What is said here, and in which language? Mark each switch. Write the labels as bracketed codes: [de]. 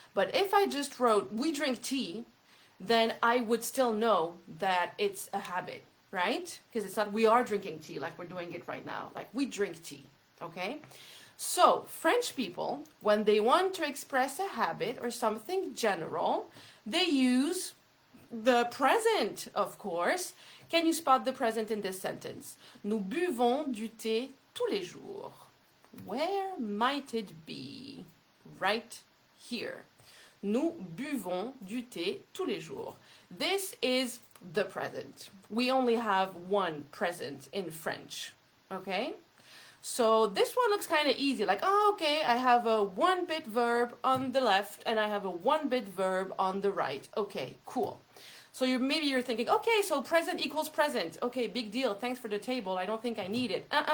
[en] But if I just wrote, we drink tea, then I would still know that it's a habit, right? Because it's not, we are drinking tea like we're doing it right now. Like, we drink tea, okay? So, French people, when they want to express a habit or something general, they use the present, of course. Can you spot the present in this sentence? [fr] Nous buvons du thé tous les jours. [en] Where might it be? Right here. [fr] Nous buvons du thé tous les jours. [en] This is the present. We only have one present in French, okay? So this one looks kind of easy, like, oh, okay, I have a one-bit verb on the left and I have a one-bit verb on the right. Okay, cool. So maybe you're thinking, okay, so present equals present. Okay, big deal. Thanks for the table. I don't think I need it.